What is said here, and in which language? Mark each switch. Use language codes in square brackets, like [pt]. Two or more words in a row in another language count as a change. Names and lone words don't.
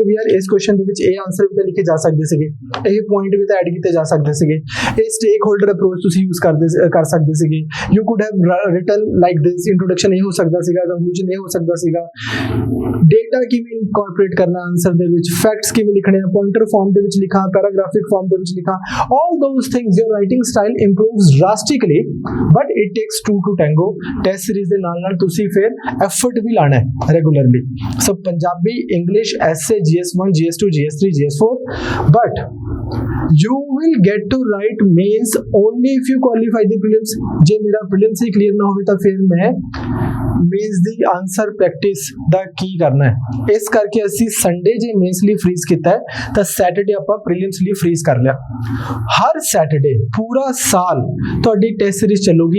[pa] ਵੀ ਆਰ ਇਸ ਕੁਐਸਚਨ ਦੇ ਵਿੱਚ ਇਹ ਆਨਸਰ ਵੀ ਤਾਂ ਲਿਖੇ ਜਾ ਸਕਦੇ ਸੀਗੇ, ਇਹ ਪੁਆਇੰਟ ਵੀ ਤਾਂ ਐਡ ਕੀਤੇ ਜਾ ਸਕਦੇ ਸੀਗੇ, ਇਹ [en] stakeholder approach [pa] ਤੁਸੀਂ ਯੂਜ਼ ਕਰ ਸਕਦੇ ਸੀਗੇ। [en] You could have written like this, [pa] ਇੰਟਰੋਡਕਸ਼ਨ ਇਹ ਹੋ ਸਕਦਾ ਸੀਗਾ, ਕੰਕਲੂਜਨ ਇਹ ਹੋ ਸਕਦਾ ਸੀਗਾ, ਡੇਟਾ ਕਿਵੇਂ ਇਨਕੋਰਪੋਰੇਟ ਕਰਨਾ ਆਨਸਰ ਦੇ ਵਿੱਚ, ਫੈਕਟਸ ਕਿਵੇਂ ਲਿਖਣੇ ਆ, [en] pointer form [pa] ਦੇ ਵਿੱਚ ਲਿਖਾਂ, [en] paragraphic form [pa] ਦੇ ਵਿੱਚ ਲਿਖਾਂ, [en] all those things your writing style improves drastically, but it takes two to tango। test series [pa] ਦੇ ਨਾਲ ਤੁਸੀਂ ਫਿਰ ਐਫਰਟ ਵੀ ਲਾਣਾ ਹੈ ਰੈਗੂਲਰਲੀ। ਸੋ ਪੰਜਾਬੀ, ਇੰਗਲਿਸ਼, ਐਸੇ, GS1, GS2, GS3, GS4, [en] but you will get to write mains only if you qualify the prelims। [pa] ਜੇ ਮੇਰਾ prelims ਹੀ ਕਲੀਅਰ ਨਾ ਹੋਵੇ ਤਾਂ ਫਿਰ ਮੈਂ ਮੇਨਸ ਦੀ [en] answer practice [pa] ਦਾ ਕੀ ਕਰਨਾ ਹੈ। ਇਸ ਕਰਕੇ ਅਸੀਂ ਸੰਡੇ ਜੇ ਮੇਨਸ ਲਈ ਫ੍ਰੀਜ਼ ਕੀਤਾ ਹੈ ਤਾਂ ਸੈਟਰਡੇ ਆਪਾਂ ਪ੍ਰੀਲਿਮਸ ਲਈ ਫ੍ਰੀਜ਼ ਕਰ ਲਿਆ। ਹਰ ਸੈਟਰਡੇ ਪੂਰਾ ਸਾਲ ਤੁਹਾਡੀ [en] test series [pa] ਚੱਲੂਗੀ।